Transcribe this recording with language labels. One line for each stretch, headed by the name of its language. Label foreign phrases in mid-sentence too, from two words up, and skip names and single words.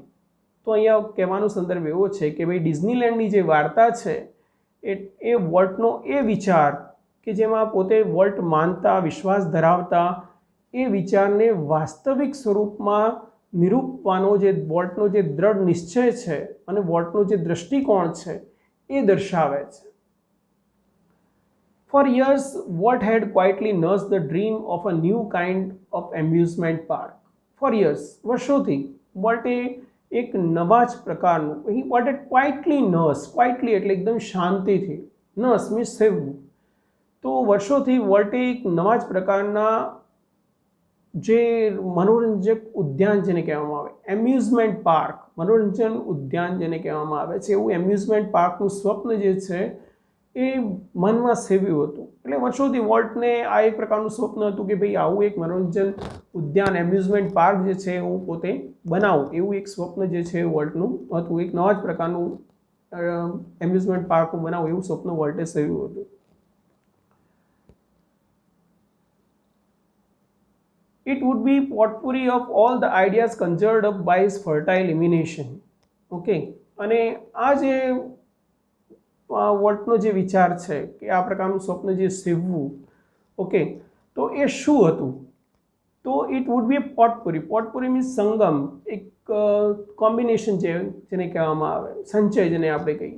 Gujarati: તો અહીંયા કહેવાનો સંદર્ભ એવો છે કે ભાઈ ડિઝનીલેન્ડની જે વાર્તા છે એ વોલ્ટનો એ વિચાર કે જેમાં પોતે વોલ્ટ માનતા, વિશ્વાસ ધરાવતા, એ વિચારને વાસ્તવિક સ્વરૂપમાં નિરૂપવાનો જે વોલ્ટનો જે દ્રઢ નિશ્ચય છે અને વોલ્ટનો જે દૃષ્ટિકોણ છે એ દર્શાવે છે.
English: For years, Walt had quietly nursed the dream of a new kind of amusement park. For years,
Gujarati: વર્ષોથી વોલ્ટે એક નવા જ પ્રકારનું, વોલ્ટે
English: quietly nurse,
Gujarati: ક્વાઇટલી એટલે એકદમ શાંતિથી,
English: nurse means
Gujarati: સેવવું. તો વર્ષોથી વોલ્ટે એક નવા જ પ્રકારના જે મનોરંજક ઉદ્યાન જેને કહેવામાં આવે,
English: amusement park,
Gujarati: મનોરંજન ઉદ્યાન જેને કહેવામાં આવે છે, એવું એમ્યુઝમેન્ટ પાર્કનું સ્વપ્ન જે છે એ મનમાં સેવ્યું હતું. એટલે વર્ષોથી વોલ્ટને આ એક પ્રકારનું સ્વપ્ન હતું કે ભાઈ આવું એક મનોરંજન ઉદ્યાન
English: amusement park
Gujarati: જે છે હું પોતે બનાવું, એવું એક સ્વપ્ન જે છે વોલ્ટનું હતું. એક નવા જ પ્રકારનું
English: amusement park
Gujarati: હું બનાવું એવું સ્વપ્ન વોલ્ટે સેવ્યું હતું.
English: It would be potpourri of all the ideas conjured up by his fertile imagination.
Gujarati: Okay, અને આ જે વોલ્ટનો જે વિચાર છે કે આ પ્રકારનું સ્વપ્ન જે સેવવું, ઓકે, તો એ શું હતું?
English: તો it would be potpourri. potpourri means
Gujarati: સંગમ, એક કોમ્બિનેશન જેને કહેવામાં આવે, સંચય જેને આપણે કહીએ.